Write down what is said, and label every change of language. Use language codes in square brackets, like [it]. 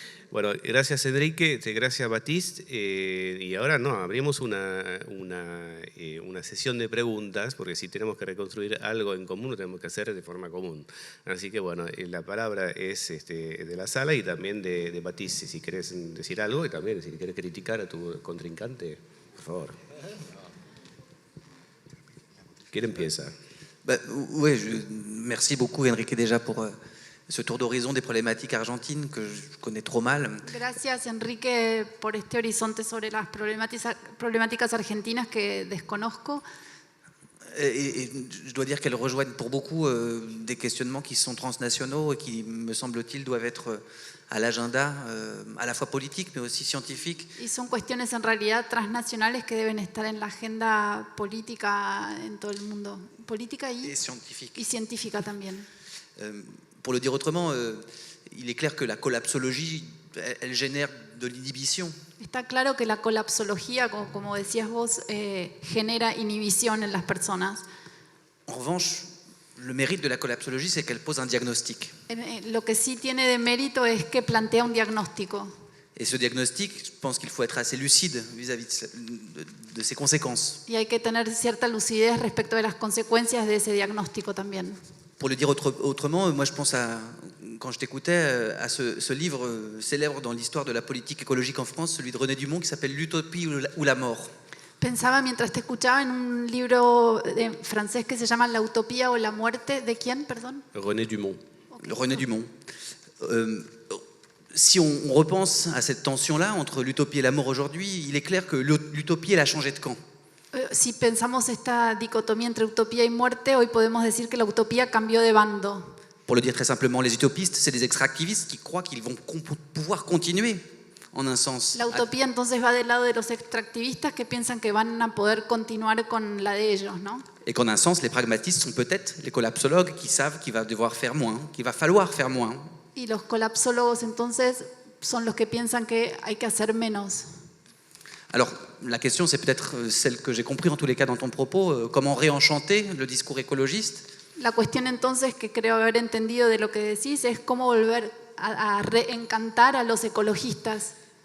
[es] Bueno, gracias Enrique, gracias Baptiste. Y ahora abrimos una sesión de preguntas, porque si tenemos que reconstruir algo en común, lo tenemos que hacer de forma común. Así que bueno, la palabra es de la sala y también de Baptiste, si querés decir algo y también si querés criticar a tu contrincante, por favor. ¿Quién empieza? [fr] Oui, merci beaucoup Enrique déjà pour ce tour d'horizon des problématiques argentines que je connais trop mal. [es] Gracias Enrique por este horizonte sobre las problemáticas argentinas que desconozco. [fr] Et je dois dire qu'elles rejoignent pour beaucoup des questionnements qui sont transnationaux et qui, me semble-t-il, doivent être à l'agenda à la fois politique mais aussi scientifique. [es] Y son cuestiones en realidad transnacionales que deben estar en la agenda política en todo el mundo. Política y científica también. [fr] Pour le dire autrement, il est clair que la collapsologie, elle génère de l'inhibition. [es] Está claro que la colapsología, como decías vos, genera inhibición en las personas. [fr] En revanche, le mérite de la collapsologie, c'est qu'elle pose un diagnostic. [es] Lo que sí tiene de mérito es que plantea un diagnóstico. [fr] Et ce diagnostic, je pense qu'il faut être assez lucide vis-à-vis de ses conséquences. [es] Y hay que tener cierta lucidez respecto de las consecuencias de ese diagnóstico también. [fr] Pour le dire autrement, moi je pense quand je t'écoutais, à ce livre célèbre dans l'histoire de la politique écologique en France, celui de René Dumont, qui s'appelle L'utopie ou la mort. [es] Pensaba mientras te escuchaba en un libro francés que se llama La utopía o la muerte. ¿De quién, perdón? René Dumont. Okay. René Dumont. [fr] Si on repense à cette tension-là entre l'utopie et la mort aujourd'hui, il est clair que l'utopie, elle a changé de camp. [es] Si pensamos esta dicotomía entre utopía y muerte, hoy podemos decir que la utopía cambió de bando. [fr] Pour le dire très simplement, les utopistes, c'est des extractivistes qui croient qu'ils vont pouvoir continuer en un sens. [es] La utopía entonces va del lado de los extractivistas que piensan que van a poder continuar con la de ellos, ¿no? [fr] Et qu'en un sens, les pragmatistes sont peut-être les collapsologues qui savent qu'il va devoir faire moins, qu'il va falloir faire moins. [es] Y los colapsólogos entonces son los que piensan que hay que hacer menos. [fr] Alors, la question, c'est peut-être celle que j'ai compris en tous les cas dans ton propos, comment réenchanter le discours écologiste. [es] La cuestión entonces que creo haber entendido de lo que decís es cómo volver a reencantar a los ecologistas.